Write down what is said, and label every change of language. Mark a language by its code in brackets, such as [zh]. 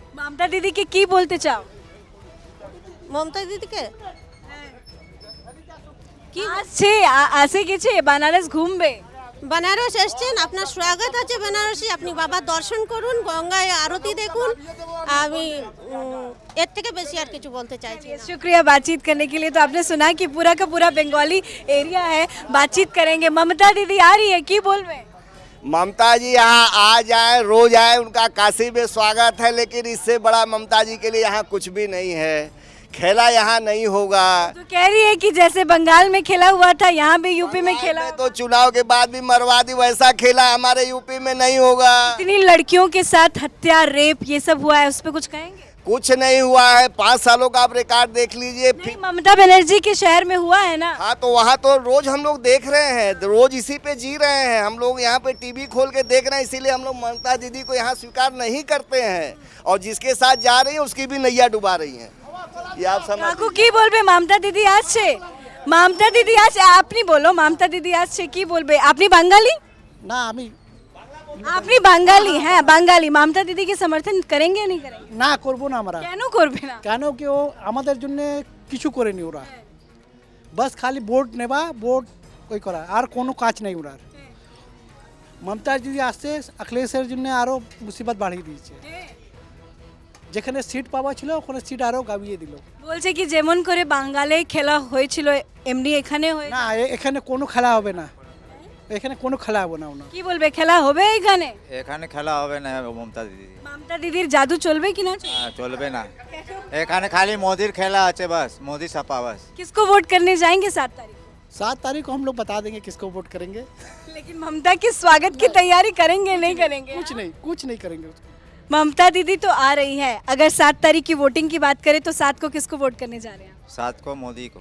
[bn] মমতা দিদিকে কি বলতে চাও? মমতা দিদিকে কি আসছে, আসে গেছে বানারস ঘুরবে? बनारस এসেছেন, আপনার স্বাগত আছে बनारसी। আপনি বাবার দর্শন করুন, গঙ্গায় আরতি দেখুন। আমি এর থেকে বেশি আর কিছু বলতে চাইছি না। [hi] शुक्रिया बातचीत करने के लिए। तो आपने सुना कि पूरा का पूरा बंगाली एरिया है। बातचीत करेंगे। ममता दीदी आ रही है, की बोल रहे? ममता जी यहाँ आ जाए, रोज आए, उनका काशी में स्वागत है, लेकिन इससे बड़ा ममता जी के लिए यहाँ कुछ भी नहीं है। खेला यहाँ नहीं होगा। तो कह रही है कि जैसे बंगाल में खेला हुआ था यहाँ भी यूपी में खेला। तो चुनाव के बाद भी मरवादी वैसा खेला हमारे यूपी में नहीं होगा। इतनी लड़कियों के साथ हत्या, रेप, ये सब हुआ है, उस पर कुछ कहेंगे? कुछ नहीं हुआ है। 5 सालों का आप रिकॉर्ड देख लीजिए। नहीं, ममता बनर्जी के शहर में हुआ है ना। हाँ, तो वहाँ तो रोज हम लोग देख रहे हैं, रोज इसी पे जी रहे हैं। हम लोग यहाँ पे टीवी खोल के देख रहे हैं, इसीलिए हम लोग ममता दीदी को यहाँ स्वीकार नहीं करते हैं, और जिसके साथ जा रही है उसकी भी नैया डुबा रही हैं। ये आप समझ। [bn] কাকু কি বলবে? মমতা দিদি আসছে, মমতা দিদি আসছে, আপনি বলো মমতা দিদি আসছে, কি বলবে? আপনি বাঙালি না আমি আপনি বাঙালি? হ্যাঁ বাঙালি। [hi] মমতা দিদি के समर्थन करेंगे नहीं करेंगे? [bn] না করব না আমরা। কেন করবে না? কেন কি ও আমাদের জন্য কিছু করেনি ওরা, বাস খালি ভোট নেবা, ভোট ওই করা, আর কোনো কাজ নেই ওরার। মমতা দিদি আসছে অখিলেশের জন্য আরো মুসিবত বাড়িয়ে দিয়েছে। যেখানে সিট পাওয়া ছিল ওখানে সিট আরো গাবিয়ে দিল। বলছে কি যেমন করে বাঙালে খেলা হয়েছিল এমনি এখানে হয়ে না, এখানে কোনো খেলা হবে না, এখানে কোনো খেলা হবে না। ওনা কি বলবে, খেলা হবে এখানে? এখানে খেলা হবে না মমতা দিদি। মমতা দিদির জাদু চলবে কি না? চলবে না। এখানে খালি মোদির খেলা আছে বাস, মোদি ছাপা বাস। [hi] किसको वोट करने जाएंगे 7 तारीख? 7 तारीख को हम लोग बता देंगे किसको वोट करेंगे। लेकिन ममता के स्वागत की तैयारी करेंगे नहीं करेंगे? कुछ नहीं करेंगे। ममता दीदी तो आ रही है। अगर 7 तारीख की वोटिंग की बात करें तो 7 को किसको वोट करने जा रहे हैं? 7 को मोदी को।